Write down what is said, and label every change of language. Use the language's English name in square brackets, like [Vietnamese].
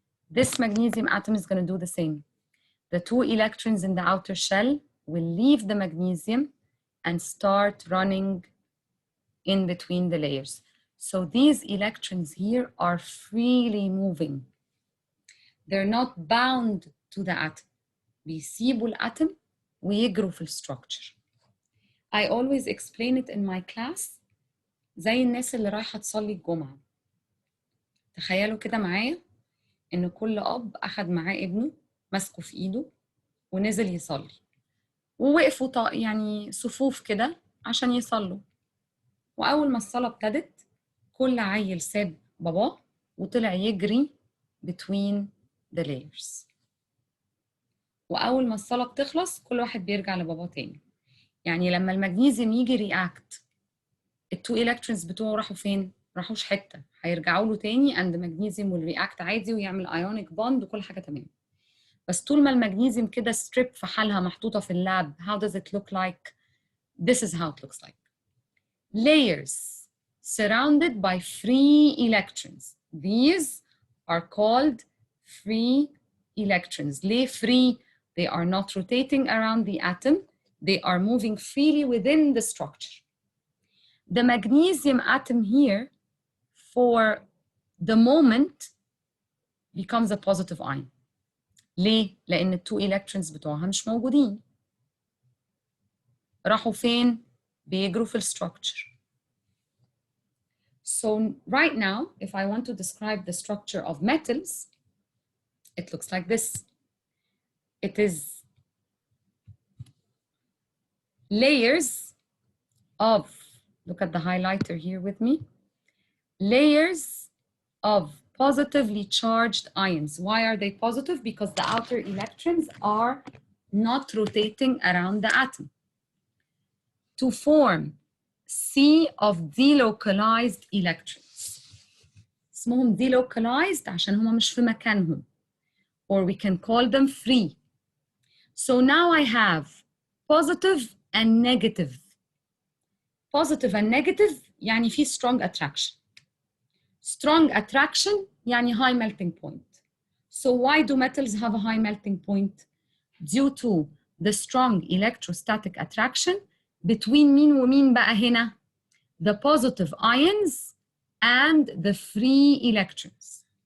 [English] This magnesium atom is going to do the same. The 2 electrons in the outer shell will leave the magnesium and start running in between the layers. So these electrons here are freely moving. They're not bound to the atom. [Arabic] بيسيبوا الأتم ويجروا في الستراكشر. [English] I always explain it in my class [Arabic] زي الناس اللي رايحة تصلي الجمعة. تخيلوا كده معايا إن كل أب أخد معاه ابنه ماسكه في إيده ونزل يصلي، ووقفوا يعني صفوف كده عشان يصلوا، وأول ما الصلاة ابتدت كل عيل ساب باباه وطلع يجري [English] between the layers. [Arabic] وأول ما الصلاة بتخلص كل واحد بيرجع لباباه تاني. يعني لما المغنيسيوم يجي رياكت، التو الكترونز بتوعه راحوا فين؟ راحوش حتة، هيرجعوا له تاني [English] and the magnesium will react [Arabic] عادي ويعمل ionic bond وكل حاجة تمام. بس طول ما المغنيسيوم كده ستريب في حالها محطوطة في اللاب، [English] how does it look like? This is how it looks like. Layers surrounded by free electrons. These are called free electrons. [Arabic] ليه [English] free? They are not rotating around the atom. They are moving freely within the structure. The magnesium atom here, for the moment, becomes a positive ion. [Arabic] ليه؟ لأن التو electrons بتوعها مش موجودين. راحوا فين؟ بيجروا في الستراكشر. [English] So right now, if I want to describe the structure of metals, it looks like this. It is layers of, look at the highlighter here with me, layers of positively charged ions. Why are they positive? Because the outer electrons are not rotating around the atom. To form sea of delocalized electrons. [Arabic] اسمهم delocalized عشان هما مش في مكانهم. [English] Or we can call them free. So now I have positive and negative. Positive and negative [Arabic] يعني في [English] strong attraction. Strong attraction يعني high melting point. So why do metals have a high melting point? Due to the strong electrostatic attraction between [Arabic] مين ومين بقى هنا؟ [English] The positive ions and the free electrons.